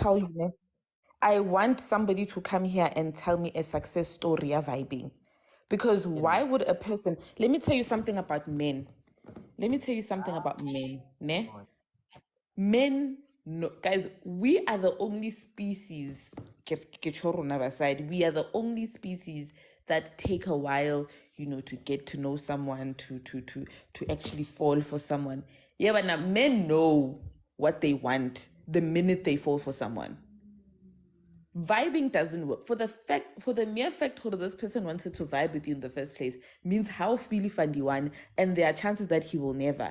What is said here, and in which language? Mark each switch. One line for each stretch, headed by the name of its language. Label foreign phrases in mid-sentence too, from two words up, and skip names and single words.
English: tell you, ne, I want somebody to come here and tell me a success story of vibing. Because why would a person, let me tell you something about men. Let me tell you something about men. Ne? Men, no, guys, we are the only species,
Southern Sotho: ke tjho rona basadi,
English: we are the only species that take a while, to get to know someone, to actually fall for someone. Yeah, but now men know what they want the minute they fall for someone. Vibing doesn't work for the mere fact that this person wanted to vibe with you in the first place means how freely fund one, and there are chances that he will never.